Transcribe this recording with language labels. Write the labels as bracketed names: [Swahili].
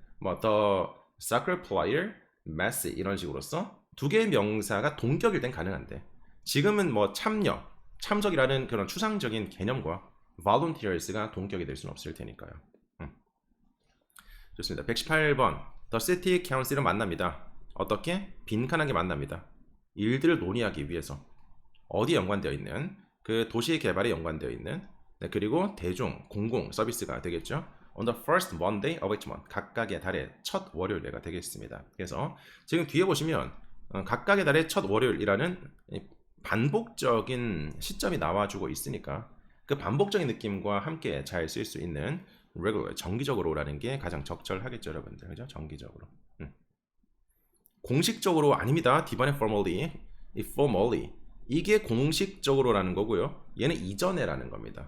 [Korean] 뭐 the soccer player, Messi 이런 식으로서 2개의 명사가 동격일 땐 가능한데 지금은 뭐 참여, 참석이라는 그런 추상적인 개념과 volunteers가 동격이 될 수는 없을 테니까요. 좋습니다. 118번 The City Council을 만납니다. 어떻게? 빈칸하게 만납니다. 일들을 논의하기 위해서 어디에 연관되어 있는 그 도시 개발에 연관되어 있는 네, 그리고 대중, 공공 서비스가 되겠죠. [English] On the first Monday of each month [Korean] 각각의 달의 첫 월요일가 되겠습니다. 그래서 지금 뒤에 보시면 각각의 달의 첫 월요일이라는 반복적인 시점이 나와주고 있으니까 그 반복적인 느낌과 함께 잘 쓸 수 있는 regular, 정기적으로라는 게 가장 적절하겠죠, 여러분들. 그죠? 정기적으로. 공식적으로 아닙니다. D번의 formally. 이게 공식적으로라는 거고요. 얘는 이전에라는 겁니다.